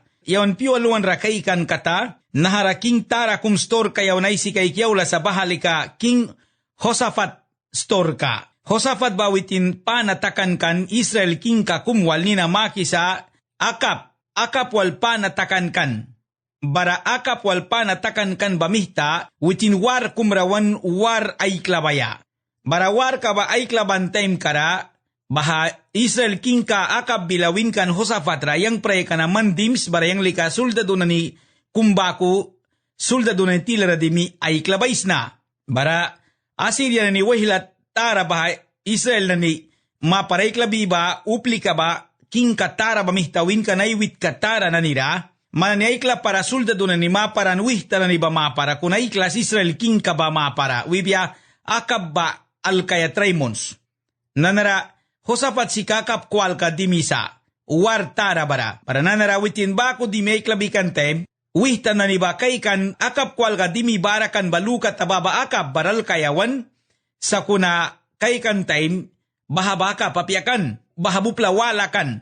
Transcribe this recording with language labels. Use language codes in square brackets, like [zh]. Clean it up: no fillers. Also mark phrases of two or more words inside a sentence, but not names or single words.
[miq] Yawan piwaluan rakaikan kata nahara king tara kum store kayaw na isi kay kiyaula sa bahalika king Hosafat store ka. Hosafat bawitin panatakan kan Israel king ka kumwal nina makisa akap wal panatakan kan. Bara akap wal panatakan kan bamihta, witin war kumrawan war ay klabaya. Bara war ka ba ay klaban time kara, baha Israel king ka akap bilawin kan Hosafat rayang pray ka naman dims barayang lika suldado na ni kumbaku, suldado na tilara dimi ay klabais na. Bara Assyria na ni wahilat tara baha Israel na ni maparay klabi ba, upli ka ba, king katara bamihtawin ka na iwit katara na nira, mananaikla para suldado na ni maparan wihta na ni ba mapara kunaiklas Israel king ka ba mapara wibya akab ba alkaya traimons nanara Hosafat si kakap kwal ka dimisa war tara bara para nanara witin ba ko di may klabikan tem wihta na ni ba kaikan akap kwal ka dimi barakan balukat tababa akab baral kayawan sa kuna kaikan time bahabaka papiakan bahabupla walakan.